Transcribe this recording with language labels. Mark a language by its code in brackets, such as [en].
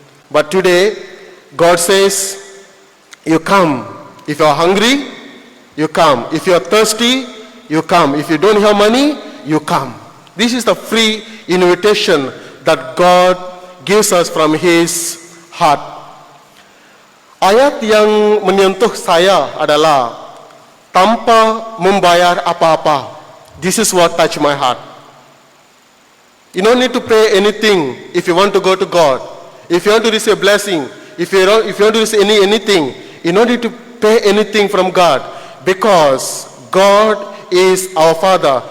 [en] But today, God says, you come. If you are hungry, you come. If you are thirsty, you come. If you don't have money, you come. This is the free invitation that God gives us from His heart. [id] Ayat yang menyentuh saya adalah tanpa membayar apa-apa. [en] This is what touched my heart. You don't need to pay anything if you want to go to God. If you want to receive a blessing, if you want to receive anything, you don't need to pay anything from God, because God is our Father.